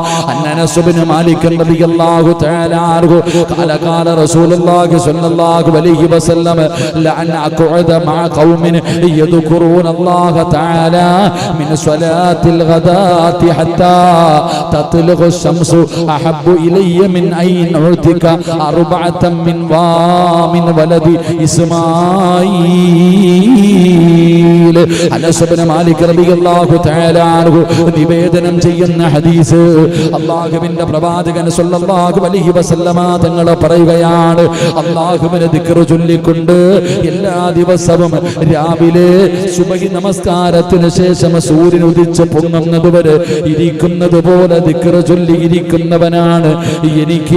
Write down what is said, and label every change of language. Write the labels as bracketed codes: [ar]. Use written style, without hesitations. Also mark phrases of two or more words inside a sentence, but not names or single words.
[ar] أن أنس بن مالك رضي الله تعالى عنه قال رسول الله صلى الله عليه وسلم لأن أقعد مع قوم يذكرون الله تعالى من صلاة الغداة حتى تطلع الشمس أحب إلي من أن أعطيك أربعة من ولد إسماعيل. [ml] അനസ് ഇബ്നു മാലിക് [ar] رضي الله تعالى عنه [ml] നിവേദനം ചെയ്യുന്ന ഹദീസ്, അല്ലാഹുവിന്റെ പ്രവാചകൻ [ar] صلى الله عليه وسلم [ml] തങ്ങൾ പറയുകയാണ്, അല്ലാഹുവിനെ ദിക്ർ ചൊല്ലിക്കൊണ്ട് എല്ലാ ദിവസവും രാവിലെ സുബഹി നമസ്കാരത്തിന് ശേഷം സൂര്യൻ ഉദിച്ച് പൊങ്ങുന്നത് വരെ ഇരിക്കുന്നത് പോലെ ദിക്ർ ചൊല്ലി ഇരിക്കുന്നവനാണ് എനിക്ക്.